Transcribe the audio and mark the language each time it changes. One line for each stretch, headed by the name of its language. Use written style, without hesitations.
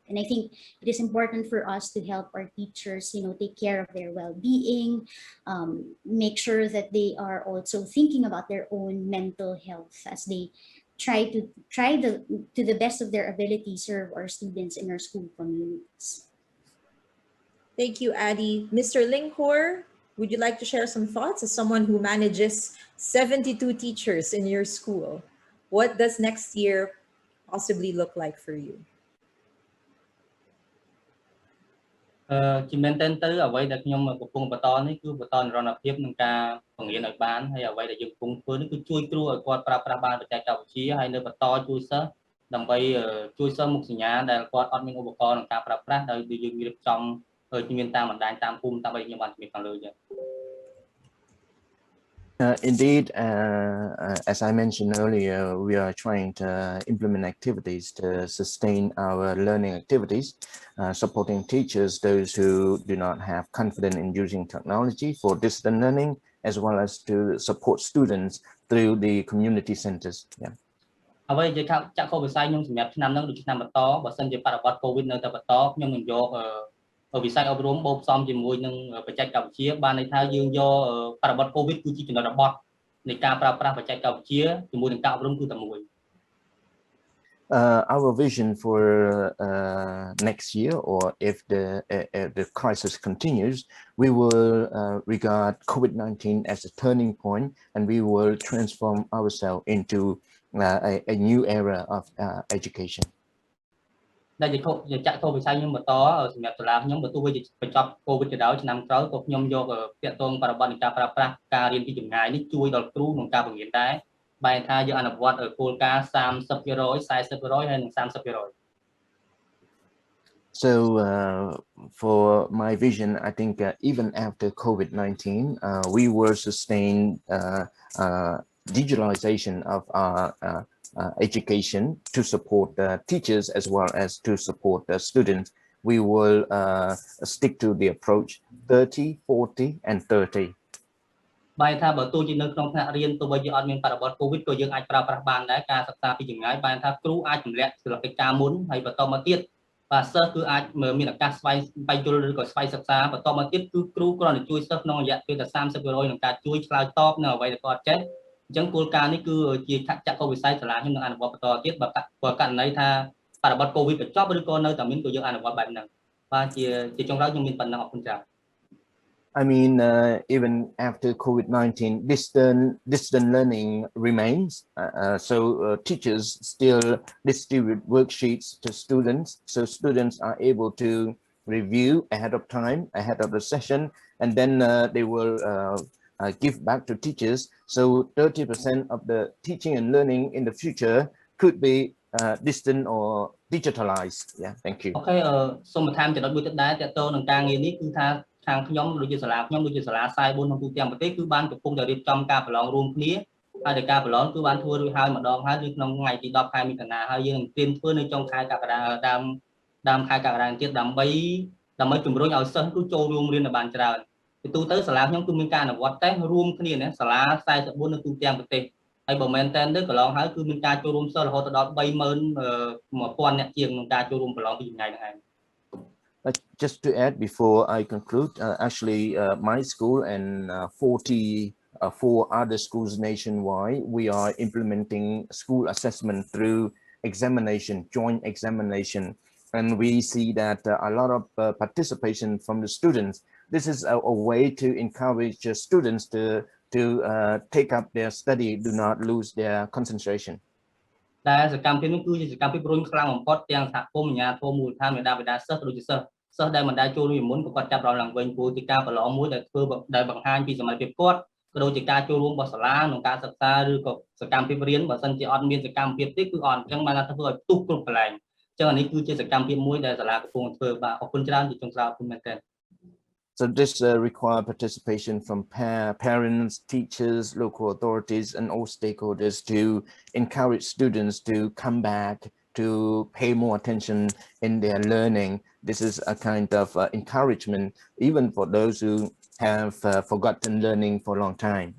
English: And I think it is important for us to help our teachers, take care of their well-being, make sure that they are also thinking about their own mental health as they try to the best of their ability serve our students in our school communities. Thank you, Addie. Mr. Linghor, would you like to share some thoughts as someone who manages 72 teachers in your school? What does next year possibly look like for you?
Khmer: ជាមែនតើទៅអ្វីដែលខ្ញុំកំពុងបន្តនេះគឺបន្តនិរន្តរភាពក្នុងការបង្រៀនឲ្យបានហើយអ្វីដែលយើងកំពុងធ្វើនេះគឺជួយគ្រូឲ្យគាត់ប្រើប្រាស់បានបច្ចេកវិទ្យាហើយនៅបន្តជួយសិស្សដើម្បីជួយសិស្សមុខសញ្ញាដែលគាត់អត់មានឧបករណ៍ក្នុងការប្រើប្រាស់ដោយយើងរៀបចំមានតាមបណ្ដាញតាមភូមិតាមអីខ្ញុំបានជំរាបខាងលើចឹង
English: Indeed, as I mentioned earlier, we are trying to implement activities to sustain our learning activities, supporting teachers, those who do not have confidence in using technology for distance learning, as well as to support students through the community centers. Yeah.
Khmer: អ្វីជាចាក់ខុសវិស័យខ្ញុំសម្រាប់ឆ្នាំហ្នឹងដូចឆ្នាំបន្តបើសិនជាបរិបទ COVID នៅតែបន្តខ្ញុំនឹងយកវិស័យអប់រំបូកផ្សំជាមួយនឹងបច្ចេកវិទ្យាបានន័យថាយើងយកបរិបទ COVID គឺជាចំណុចរបត់នៃការប្រើប្រាស់បច្ចេកវិទ្យាជាមួយនឹងការអប់រំគឺតែមួយ
English: Our vision for next year, or if the crisis continues, we will regard COVID-19 as a turning point, and we will transform ourselves into a new era of education.
Khmer: ដែលជាចាក់ខុសវិស័យខ្ញុំបន្តសម្រាប់សាលាខ្ញុំបើទោះបីជាបញ្ចប់ COVID ទៅដល់ឆ្នាំក្រោយក៏ខ្ញុំយកពាក់ទងបរិបទនៃការប្រើប្រាស់ការរៀនពីចម្ងាយនេះជួយដល់គ្រូក្នុងការបង្រៀនដែរបែរថាយើងអនុវត្តគោលការណ៍ 30% 40% ហើយនិង 30%
English: So for my vision, I think even after COVID-19, we will sustain digitalization of our education to support the teachers as well as to support the students. We will stick to the approach 30, 40, and 30.
Khmer: បែរថាបើទោះជានៅក្នុងថ្នាក់រៀនទោះបីជាអត់មានបរិបទ COVID ក៏យើងអាចប្រើប្រាស់បានដែរការសិក្សាពីចម្ងាយបែរថាគ្រូអាចទម្លាក់សិលកិច្ចការមុនហើយបន្តមកទៀតបាទសិស្សគឺអាចមានឱកាសស្វែងយល់ឬក៏ស្វែងសិក្សាបន្តមកទៀតគឺគ្រូគ្រាន់តែជួយសិស្សក្នុងរយៈពេលតែ 30% ក្នុងការជួយឆ្លើយតបនៅអ្វីដែលគាត់ចេះអញ្ចឹងគោលការណ៍នេះគឺជាចាក់ខុសវិស័យសាលាខ្ញុំនឹងអនុវត្តបន្តទៀតបើករណីថាប បរិបទ COVID បញ្ចប់ឬក៏នៅតែមានក៏យើងអនុវត្តបែបហ្នឹងបាទជាចុងក្រោយខ្ញុំមានប៉ុណ្ណឹងអរគុណច្រើន
English: I mean, even after COVID-19, distant learning remains. So teachers still distribute worksheets to students, so students are able to review ahead of time, ahead of the session, and then they will give back to teachers. So 30% of the teaching and learning in the future could be distant or digitalized. Yeah, thank you.
Khmer: Okay, សូមបន្ថែមចំណុចមួយទៀតដែរទាក់ទងនឹងការងារនេះគឺថាខាងខ្ញុំដូចជាសាលាខ្ញុំដូចជាសាលាខ្សែ4ក្នុងទូទាំងប្រទេសគឺបានកំពុងតែរៀបចំការប្រឡងរួមគ្នាហើយតែការប្រឡងគឺបានធ្វើរួចហើយម្ដងហើយគឺក្នុងថ្ងៃទី10ខែមិថុនាហើយយើងនឹងត្រៀមធ្វើនៅចុងខែកក្កដាដើមខែកក្កដាទៀតដើម្បី ជំរុញឲ្យសិស្សគឺចូលរួមរៀនបានច្រើនពីទូទៅសាលាខ្ញុំគឺមានការអនុវត្តតេស្តរួមគ្នាណាសាលា44នៅទូទាំងប្រទេសហើយបើមែនតើទៅកន្លងហើយគឺមានការចូលរួមសិស្សរហូតដល់ 31000 អ្នកជាងក្នុងការចូលរួមប្រឡងពីថ្ងៃហ្នឹងឯង
English: Just to add before I conclude, actually my school and 44 other schools nationwide, we are implementing school assessment through examination, joint examination, and we see that a lot of participation from the students. This is a way to encourage students to take up their study, do not lose their concentration.
Khmer: តែសកម្មភាពនេះគឺជាសកម្មភាពរុញខ្លាំងបំផុតទាំងសហគមន៍អាជ្ញាធរមូលដ្ឋានមេដាបេដាសិស្សដូចជាសិស្សដែលមិនដែលចូលរួមមុនក៏គាត់ចាប់អារម្មណ៍ឡើងវិញព្រោះជាការប្រឡងមួយដែលធ្វើដែលបង្ហាញពីសមត្ថភាពគាត់ក៏ដូចជាការចូលរួមរបស់សាលាក្នុងការសិក្សាឬក៏សកម្មភាពរៀនបើសិនជាអត់មានសកម្មភាពទេគឺអត់អញ្ចឹងបានថាធ្វើឲ្យផ្ទុះគ្រប់កន្លែងអញ្ចឹងអានេះគឺជាសកម្មភាពមួយដែលសាលាកំពុងធ្វើបាទអរគុណច្រើនជាចុងក្រោយអរគុណមែនទែន
English: So this requires participation from parents, teachers, local authorities, and all stakeholders to encourage students to come back, to pay more attention in their learning. This is a kind of encouragement, even for those who have forgotten learning for a long time.